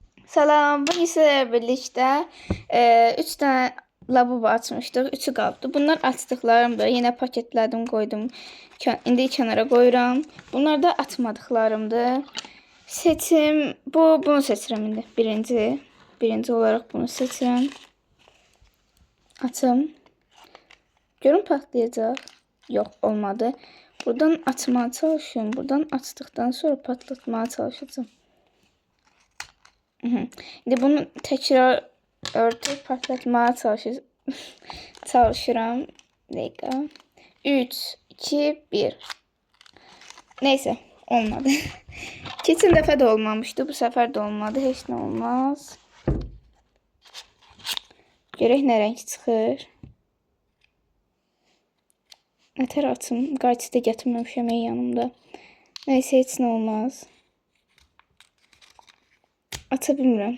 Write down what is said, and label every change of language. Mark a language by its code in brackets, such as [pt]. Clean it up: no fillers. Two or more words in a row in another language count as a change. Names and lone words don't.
[tr] Salam, bugün sizlerle birlikte 3 tane lavabo açmıştık. [az] Üçü qaldı. Bunlar açdıqlarımdır. [tr] Yine paketlədim, koydum. [az] İndi kənara qoyuram. Bunlar da atmadıqlarımdır. Seçim, bunu seçirəm indi. [tr] Birinci olarak [az] bunu seçirəm. Açım. Görün patlayacaq. Yox, olmadı. [tr] Buradan açmaya çalışıyorum. [az] Buradan açdıqdan sonra [tr] patlatmaya çalışacağım. Şimdi bunu tekrar örtüp patlatmaya çalışıram. Bir dakika. 3, 2, 1. Neyse, olmadı. [az] Keçən dəfə də olmamışdı. Bu səfər də olmadı. Heç nə olmaz. Görək nə renk çıxır. Nətər açım. Qayçı da gətirməmişəm yanımda. Neyse, heç nə olmaz. Aça bilmirəm.